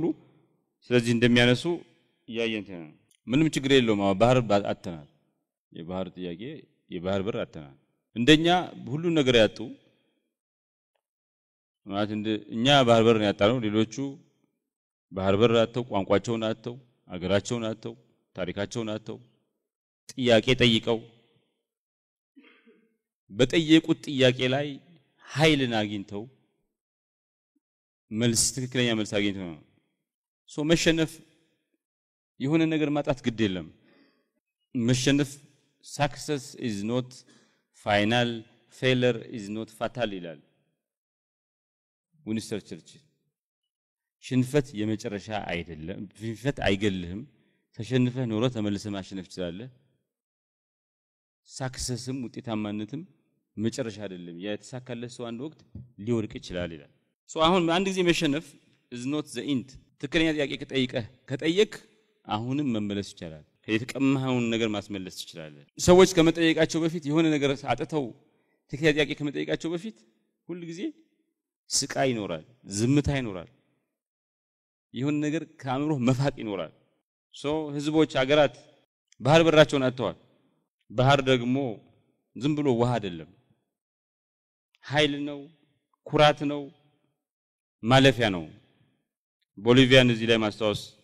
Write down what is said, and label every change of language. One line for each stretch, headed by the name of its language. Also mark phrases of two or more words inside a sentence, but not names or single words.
Amharic: ስለዚህ እንደሚያነሱ ያየንተ ምንም ችግር የለውም ባህር አጥተናል የባህር ጥያቄ የባህር በር አጥተናል እንደኛ ሁሉ ነገር ያጡ ማለት እኛ ባህር በር ያጣነው ሌሎቹ ባህር በር አጥተው ቋንቋቸውን አጥተው አገራቸውን አጥተው ታሪካቸውን አጥተው ጥያቄ ጠይቀው በጠየቁት ጥያቄ ላይ ኃይልን አግኝተው መልስ ትክክለኛ መልስ አግኝተው ሶ መሸነፍ የሆነ ነገር ማጣት ግድ የለም መሸነፍ
English: success is not final failure is not fatal
Amharic: ይላል ዊንስተን ቸርችል ሽንፈት የመጨረሻ አይደለም ሽንፈት አይገልህም ተሸንፈህ ኖሮ ተመልሰህ ማሸነፍ ትችላለህ successም ውጤታማነትም መጨረሻ አይደለም የተሳካለት ሰው አንድ ወቅት ሊወድቅ ይችላል ይላል ሶ አሁን አንድ ጊዜ መሸነፍ
English: is not the end
Amharic: ትክክለኛ ጥያቄ ከጠየቅ አሁንም መመለስ ይችላል የተቀማውን ነገር ማስመለስ ይችላል ሰዎች ከመጠየቃቸው በፊት የሆነ ነገር አጥተው ትክክለኛ ጥያቄ ከመጠየቃቸው በፊት ሁሉ ጊዜ ስቃይ ይኖራል ዝምታ ይኖራል የሆነ ነገር ከአእምሮ መፋቅ ይኖራል ሶ ህዝቦች አገራት ባህር በራቸውን አጥተዋል ባህር ደግሞ ዝም ብሎ ውሃ አይደለም ኃይል ነው ኩራት ነው ማለፊያ ነው ቦሊቪያን እዚህ ላይ ማስተዋወስ